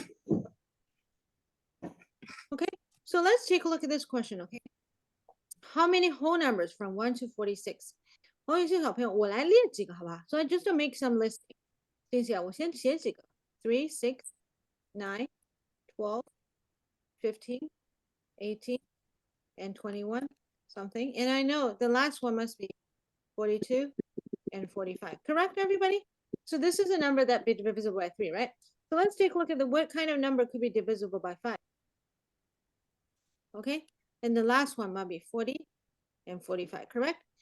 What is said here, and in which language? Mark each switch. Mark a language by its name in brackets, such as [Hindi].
[English] Okay, so let's take a look at this question, okay? How many whole numbers from 1 to 46? [Chinese] 46小朋友，我来列几个好吧？ [English] So I just to make some listing. [Chinese] 这些我先写几个 3, 6, 9, 12, 15, 18, [English] and 21, something. And I know the last one must be 42 and 45. Correct, everybody? So this is a number that be divisible by 3, right? So let's take a look at what kind of number could be divisible by 5. Okay, and the last one might be 40 and 45, correct?